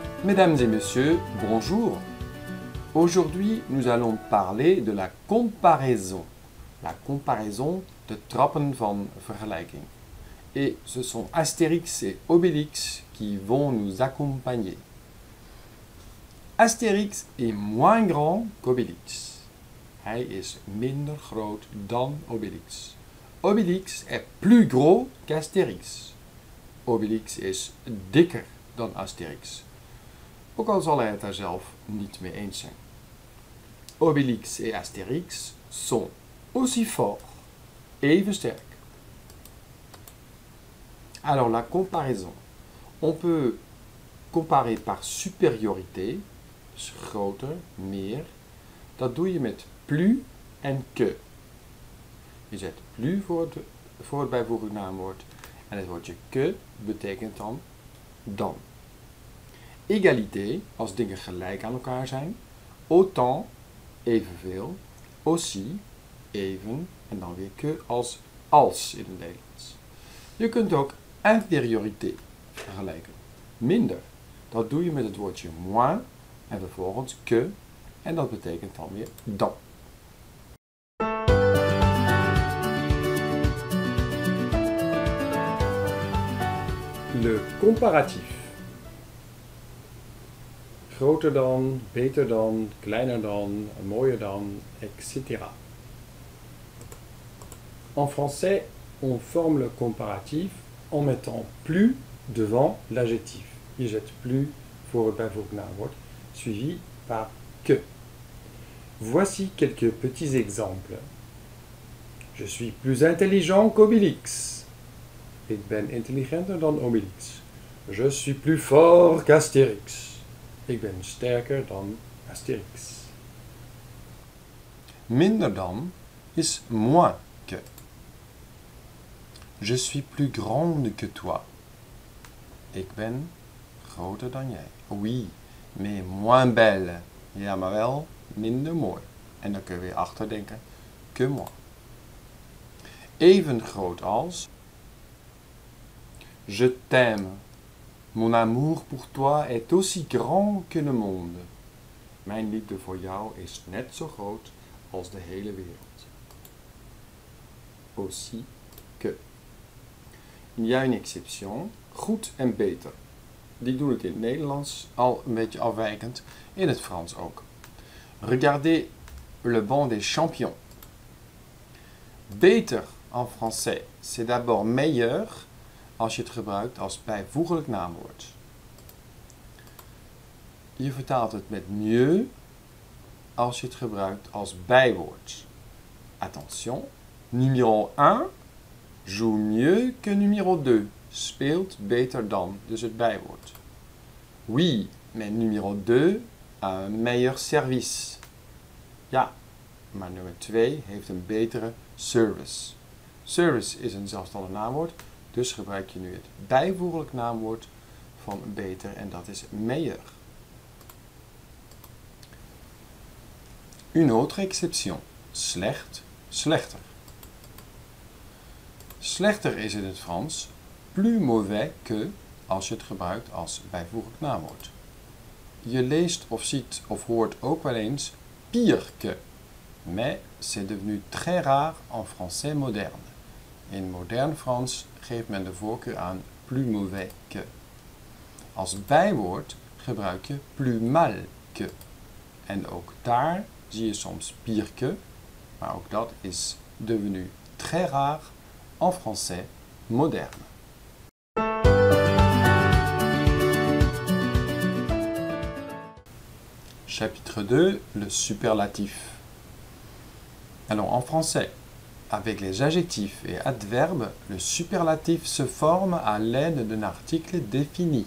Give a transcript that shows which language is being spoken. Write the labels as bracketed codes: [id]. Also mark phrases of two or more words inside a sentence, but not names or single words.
[fr] Mesdames et messieurs, bonjour. Aujourd'hui, nous allons parler de la comparaison. La comparaison [nl] de trappen van vergelijking. [fr] Et ce sont Astérix et Obélix qui vont nous accompagner. Astérix est moins grand qu'Obélix. [nl] Hij is minder groot dan Obélix. [fr] Obélix est plus gros qu'Astérix. [nl] Obélix is dikker dan Astérix. Ook al zal hij het daar zelf niet mee eens zijn. [fr] Obélix et Astérix sont aussi forts, [nl] even sterk. [fr] Alors la comparaison. On peut comparer par supériorité, [nl] dus groter, meer. Dat doe je met plus en que. Je zet plus voor het bijvoeglijk naamwoord en het woordje que betekent dan. Égalité, als dingen gelijk aan elkaar zijn. Autant, evenveel. Aussi, even. En dan weer que als in het Nederlands. Je kunt ook infériorité vergelijken. Minder. Dat doe je met het woordje moins en vervolgens que. En dat betekent dan weer dan. [fr] Le comparatif. [nl] Groter dan, beter dan, kleiner dan, mooier dan, etc. [fr] En français, on forme le comparatif en mettant plus devant l'adjectif. [nl] Je zet plus voor het bijvoeglijk naamwoord, [fr] suivi par que. Voici quelques petits exemples. Je suis plus intelligent qu'Obélix. [nl] Ik ben intelligenter dan Obélix. [fr] Je suis plus fort qu'Astérix. [nl] Ik ben sterker dan Astérix. Minder dan is [fr] moins que. Je suis plus grande que toi. [nl] Ik ben groter dan jij. [fr] Oui, mais moins belle. [nl] Ja, maar wel minder mooi. En dan kun je weer achterdenken [fr] que moi. [nl] Even groot als. [fr] Je t'aime. Mon amour pour toi est aussi grand que le monde. [nl] Mijn liefde voor jou is net zo groot als de hele wereld. [fr] Aussi que. Il y a une exception. [nl] Goed en beter. Die doen het in het Nederlands al een beetje afwijkend. In het Frans ook. [fr] Regardez le banc des champions. [nl] Beter [fr] en français, c'est d'abord meilleur [nl] als je het gebruikt als bijvoeglijk naamwoord. Je vertaalt het met mieux als je het gebruikt als bijwoord. [fr] Attention, numéro 1 joue mieux que numéro 2. [nl] Speelt beter dan, dus het bijwoord. [fr] Oui, mais numéro 2 a un meilleur service. [nl] Ja, maar nummer 2 heeft een betere service. Service is een zelfstandig naamwoord. Dus gebruik je nu het bijvoeglijk naamwoord van beter en dat is meilleur. [fr] Une autre exception. [nl] Slecht, slechter. Slechter is in het Frans [fr] plus mauvais que [nl] als je het gebruikt als bijvoeglijk naamwoord. Je leest of ziet of hoort ook wel eens [fr] pire que. Mais c'est devenu très rare en français moderne. [nl] In modern Frans geeft men de voorkeur aan [fr] plus mauvais que. [nl] Als bijwoord gebruik je [fr] plus mal que. [nl] En ook daar zie je soms [fr] pire que, [nl] maar ook dat is [fr] devenu très rare en français moderne. Chapitre 2, le superlatif. Alors en français, avec les adjectifs et adverbes, le superlatif se forme à l'aide d'un article défini.